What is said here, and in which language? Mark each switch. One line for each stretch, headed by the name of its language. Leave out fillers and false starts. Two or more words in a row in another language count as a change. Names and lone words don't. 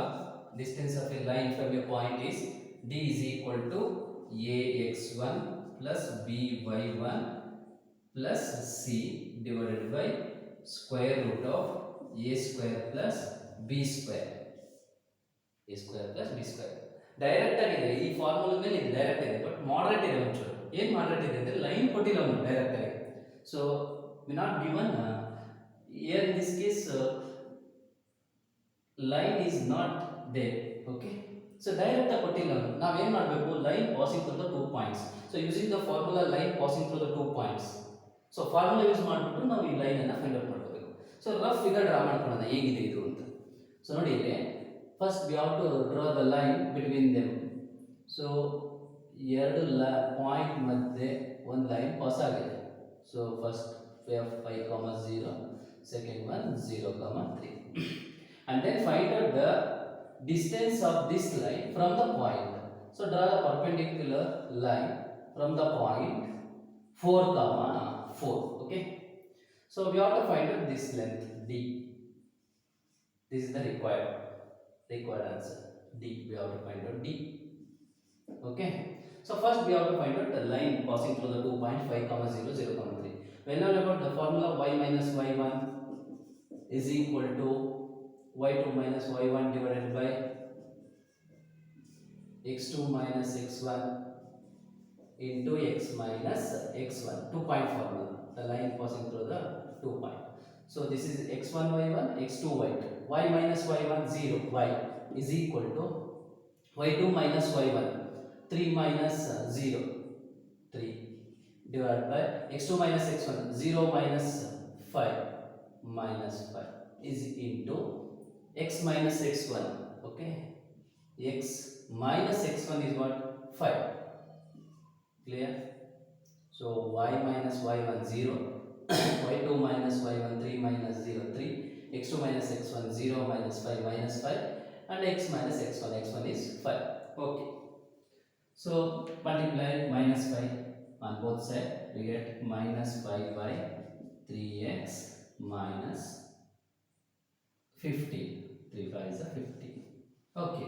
English: Distance of a line from a point is D is equal to AX1 plus BY1 plus C divided by square root of A square plus B square. A square plus B square.
Kannada: ಡೈರೆಕ್ಟ್ ಆಗಿದೆ ಈ ಫಾರ್ಮುಲಾ ಮೇಲೆ, ಇದು ಡೈರೆಕ್ಟ್ ಇದೆ,
English: but moderate
Kannada: ಇದೆ ಒಂಚೂರು. ಏನು ಮಾಡರೇಟ್ ಇದೆ ಅಂದರೆ ಲೈನ್ ಕೊಟ್ಟಿಲ್ಲ ಅವನು ಡೈರೆಕ್ಟ್ ಆಗಿ.
English: so we not given here in this case line is not there. okay, so direct
Kannada: ಆಗಿ ಕೊಟ್ಟಿಲ್ಲ ಅವನು. ನಾವೇನು ಮಾಡಬೇಕು?
English: line passing through the 2 points. so using the formula line passing through the 2 points. so formula use
Kannada: ಮಾಡಿಬಿಟ್ಟು ನಾವು ಈ ಲೈನನ್ನು
English: find out ಮಾಡ್ಕೋಬೇಕು. so rough figure draw
Kannada: ಮಾಡ್ಕೊಳ್ಳೋಣ ಹೇಗಿದೆ ಇದು ಅಂತ. ಸೊ ನೋಡಿ ಇಲ್ಲಿ
English: first we have to draw the line between them.
Kannada: So ಎರಡು ಪಾಯಿಂಟ್ ಮಧ್ಯೆ ಒಂದು ಲೈನ್ ಪಾಸ್ ಆಗಿದೆ.
English: so first 5, 0, second one 0, 3 and then find out the distance of this line from the point. So draw the perpendicular line from the point 4, 4. Okay, so we have to find out this length D. This is the required answer. D, we have to find out D. Okay, so first we have to find out the line passing through the 2 points 5, 0, 0, 3. When I about the formula y minus y1 is equal to y2 minus y1 divided by x2 minus x1 into x minus x1, 2-point formula, the line passing through the 2 point. So this is x1 y1, x2 y2, y minus y1 0, y is equal to y2 minus y1, 3 minus 0, 3 divided by x2 minus x1, 0 minus 5 minus 5 is into x minus x1. Okay, x minus x1 is what? 5. Clear? So y minus y1 0, y2 minus y1 3 minus 0 3, x2 minus x1 0 minus 5 minus 5, and x minus x1 is 5. Okay. So multiply minus 5 on both sides, we get minus 5 by 3x minus 15. 3 5 is a 15. Okay.